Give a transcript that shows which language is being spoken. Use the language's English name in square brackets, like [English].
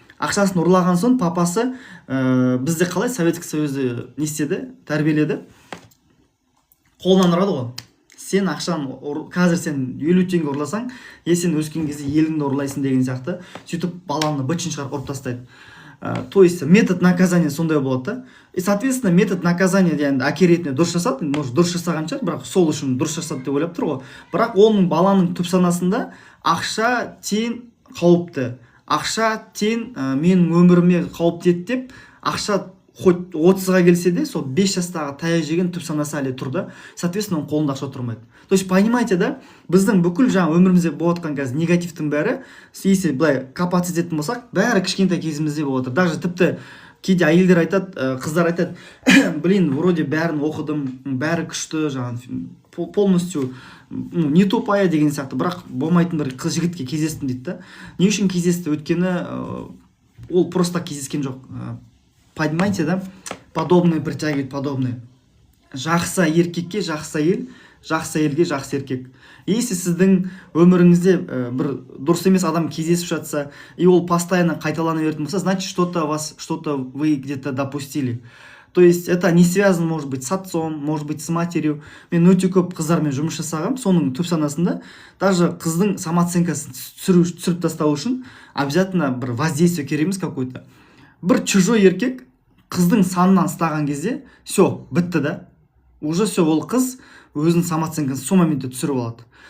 [Kazakh] Ақшасын ұрлаған соң папасы бізде қалай Советский Союзды не істеді, тәрбиеледі, қолынан ұрады ғой. Сен ақшаны қазір сен 50 теңге ұрласаң, сен өскен кезде еліңді ұрлайсың деген сияқты, сөйтіп баланы бытшын шығарып ұрып тастайды. [Russian] То есть метод наказания [Kazakh] сондай болады да. [Russian] И соответственно метод наказания [Kazakh] яғни әке ретінде дұрыс жасады, может дұрыс жасаған шығар, бірақ сол үшін дұрыс жасады деп ойлап тұр ғой. Бірақ оның баланың түп санасында ақша тең қауіпті, ақша тең менің өміріме қауіпті еді деп, ақша хоть 30-ға келсе де, сол 5 жастағы таяқ жеген түп санасы әлі тұр да. Соответственно, оның қолында ақша тұрмайды. [Russian] То есть понимаете да, [Kazakh] біздің бүкіл жаңа өмірімізде болып жатқан қазір негативтің бәрі, если былай копать ететін болсақ, бәрі кішкентай кезімізде болып отыр. Даже тіпті кейде әйелдер айтады, қыздар айтады, [Russian] блин, вроде [Kazakh] бәрін оқыдым, бәрі күшті, жаңағы [Russian] полностью не тупая [Kazakh] деген сияқты, бірақ болмайтын бір қыз жігітке кездестім дейді да. Не үшін кездесті? Өйткені ол просто кездескен жоқ. [Russian] Понимаете да? Подобное притягивает подобное. [Kazakh] Жақсы еркекке жақсы әйел, жақсы әйелге жақсы еркек. Если сіздің өміріңізде бір дұрыс емес адам кездесіп жатса, и ол постоянно қайталана беретін болса, [Russian] значит, что-то вы где-то допустили. То есть это не связано, может быть, с отцом, может быть, с матерью. [Kazakh] Мен өте көп қыздармен жұмыс жасағам, соның түп санасында даже қыздың самооценкасын түсіріп тастау үшін обязательно бір воздействие керек емес какой-то. Бір чужой еркек қыздың санынан ұстаған кезде, все, бітті да. Уже все, ол қыз өзінің самооценкасын сол моментте түсіріп алады.